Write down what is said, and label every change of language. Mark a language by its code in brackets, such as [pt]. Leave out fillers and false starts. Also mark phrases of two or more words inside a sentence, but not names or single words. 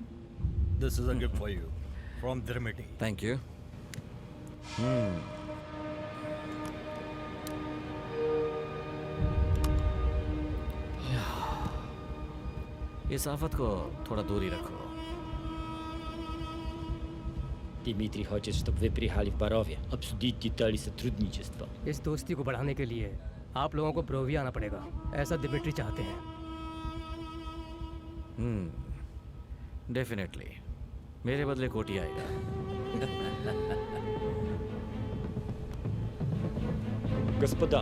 [en] This is a gift for you from दिमित्री. thank you [hi] इस आफत को थोड़ा दूर ही रखो. [ru] Дмитрий хочет, чтобы вы приехали в Борове, обсудить детали сотрудничества. [hi] इस दोस्ती को बढ़ाने के लिए आप लोगों को बोरोविया आना पड़ेगा, ऐसा दिमित्री चाहते हैं. डेफिनेटली मेरे बदले कोटी आएगा. [ru] Господа,